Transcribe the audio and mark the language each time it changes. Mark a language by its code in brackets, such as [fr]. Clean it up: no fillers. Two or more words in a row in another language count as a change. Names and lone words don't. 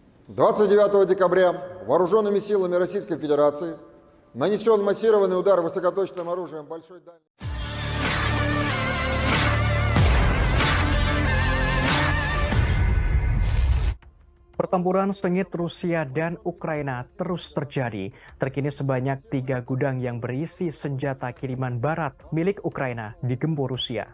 [ru] 29 декабря вооруженными силами Российской Федерации нанесен массированный удар высокоточным оружием большой дальности. [id] Pertempuran sengit Rusia dan Ukraina terus terjadi. Terkini sebanyak 3 gudang yang berisi senjata kiriman barat milik Ukraina digempur Rusia.